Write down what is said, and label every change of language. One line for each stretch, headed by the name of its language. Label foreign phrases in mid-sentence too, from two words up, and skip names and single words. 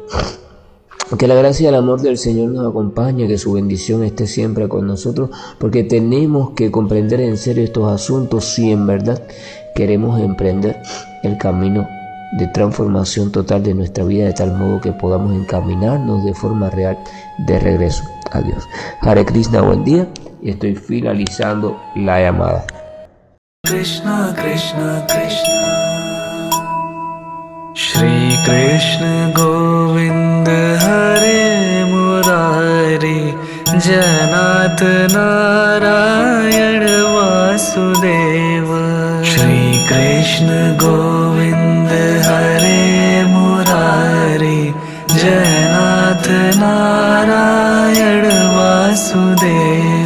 Spanish: Que la gracia y el amor del Señor nos acompañe, que su bendición esté siempre con nosotros, porque tenemos que comprender en serio estos asuntos si en verdad queremos emprender el camino de transformación total de nuestra vida, de tal modo que podamos encaminarnos de forma real de regreso a Dios. Hare Krishna, buen día, y estoy finalizando la llamada.
Sanskrit: कृष्ण कृष्ण कृष्ण श्री कृष्ण गोविन्द हरे मुरारी जनत नारायण वासुदेव श्री कृष्ण गोविन्द हरे मुरारी जनत नारायण वासुदेव